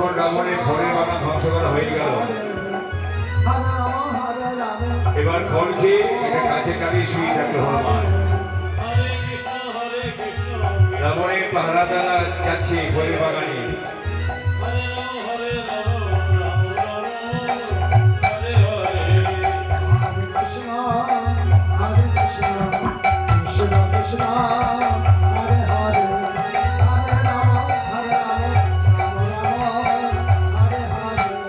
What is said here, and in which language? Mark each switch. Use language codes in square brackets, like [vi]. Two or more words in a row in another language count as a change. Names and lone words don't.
[bn] রাবণের ফলের বাগান ধ্বংস করা হয়ে গেল। [sa] হরে রাম হরে রাম [bn] এবার ফল খেয়ে এটা কাছে কাছে শুয়ে থাকলো হনুমান। [sa] হরে কৃষ্ণ হরে কৃষ্ণ [bn] রাবণের পাহারা দ্বারা যাচ্ছে ফলের বাগানে। [sa] হরে রাম হরে রাম রাম রাম হরে হরে হরে কৃষ্ণ কৃষ্ণ কৃষ্ণ হরে হরে হরে রাম হরে রাম রাম রাম হরে হরে